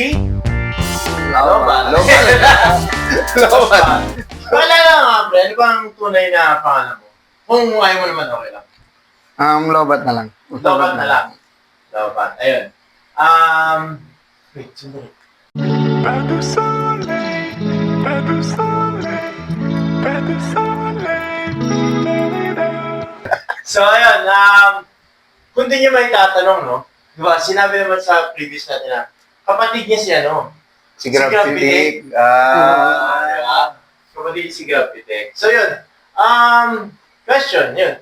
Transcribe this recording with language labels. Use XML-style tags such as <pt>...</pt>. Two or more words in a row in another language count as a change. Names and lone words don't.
<tl>Lobat. Lobat. Lobat. Pakilala nga, pre. Ano bang tunay na pangalan mo? Kung ayaw mo naman, okay lang. Lobat na lang. Lobat na lang. Lobat. Ayun. Wait, sandali.</tl> <fr>Pas de soleil, pas de soleil, pas de soleil.</fr> <tl>So, ayun. Kung di niyo may tatanong, no? Diba, sinabi naman sa previous natin na kapatid niya si ano? Si Grafitic. Diba? Kapatid niya si Grafitic. So, yun. Question, yun.</tl>